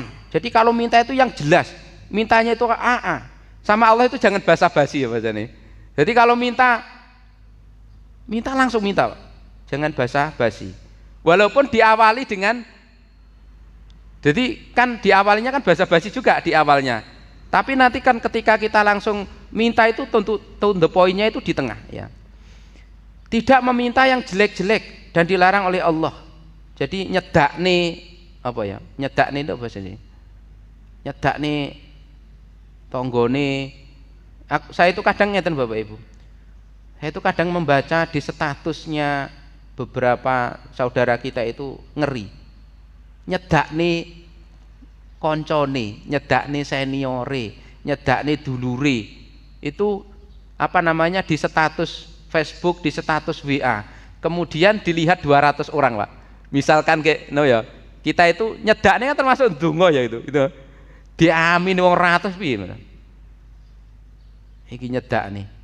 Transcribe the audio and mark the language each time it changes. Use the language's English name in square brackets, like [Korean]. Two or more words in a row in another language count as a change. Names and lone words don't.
[Indonesian] Jadi kalau minta itu yang jelas, mintanya itu sama Allah itu jangan basa-basi ya Mas Jani. Jadi kalau minta langsung minta, jangan basa-basi. Walaupun diawali dengan, jadi kan diawalinya kan basa-basi juga di awalnya, tapi nanti kan ketika kita langsung minta itu tentu [English] the point- [Indonesian] nya itu di tengah ya. Tidak meminta yang jelek-jelek dan dilarang oleh Allah. Jadi nyedakne apa ya? Nyedakne itu bahasa ini. [Javanese] Nyedakne tonggone. [Indonesian] Saya itu kadang ngeten Bapak Ibu. Saya itu kadang membaca di statusnya beberapa saudara kita itu ngeri. [Javanese] Nyedakne koncone, nyedakne seniore, nyedakne dulure. [Indonesian] Itu di status Facebook, di status WA. Kemudian dilihat 200 orang, Pak. Misalkan kita itu nyedakne kan termasuk ndonga ya itu. [Javanese] Diamin wong 100 piye. Iki nyedakne.